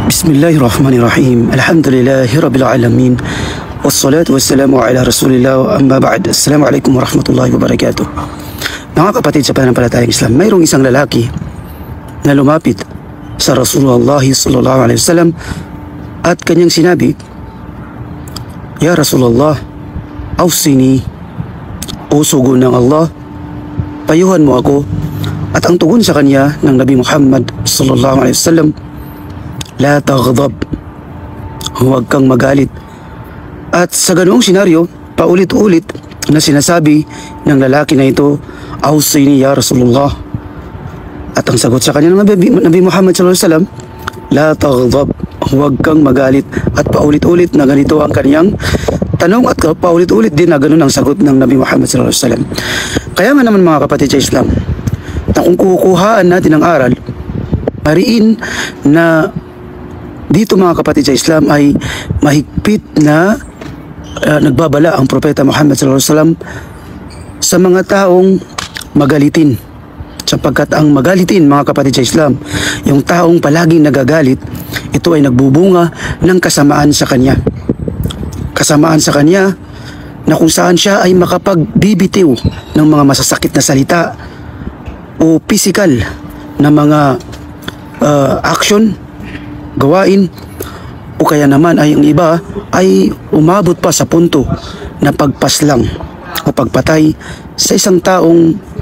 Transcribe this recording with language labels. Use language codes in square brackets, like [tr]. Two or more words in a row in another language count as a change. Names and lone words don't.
[ar] بسم الله الرحمن الرحيم الحمد لله رب العالمين. والصلاة والسلام على رسول الله. أما بعد. السلام عليكم ورحمة الله وبركاته. [tl] Mga kapatid sa pananampalatayang Islam, mayroong isang lalaki na lumapit sa Rasulullah [ar] صلى الله عليه وسلم [tl] at kanyang sinabi, [ar] "يا رسول الله أوصني, [tl] o sugo ng Allah, payuhan mo ako." At ang tugon sa kanya ng Nabi Muhammad [ar] صلى الله عليه وسلم, "لا تغضب, [tl] huwag kang magalit." At sa ganoong senaryo, paulit-ulit na sinasabi ng lalaki na ito, [ar] "أوصني يا رسول الله." [tl] At ang sagot sa kanya ng Nabi Muhammad [ar] صلى الله عليه وسلم, "لا تغضب, [tl] huwag kang magalit." At paulit-ulit na ganito ang kanyang tanong at paulit-ulit din na ganun ang sagot ng Nabi Muhammad [ar] صلى الله عليه وسلم. [tl] Kaya nga naman mga kapatid sa Islam, na kung kukuhaan natin ang aral, mariin na dito mga kapatid sa Islam ay mahigpit na nagbabala ang Propeta Muhammad [ar] صلى الله عليه وسلم [tl] sa mga taong magalitin. Sapagkat ang magalitin mga kapatid sa Islam, yung taong palaging nagagalit, ito ay nagbubunga ng kasamaan sa kanya. Kasamaan sa kanya na kung saan siya ay makapagbibitiw ng mga masasakit na salita o physical na mga action, gawain, o kaya naman ay ang iba ay umabot pa sa punto na pagpaslang o pagpatay sa isang taong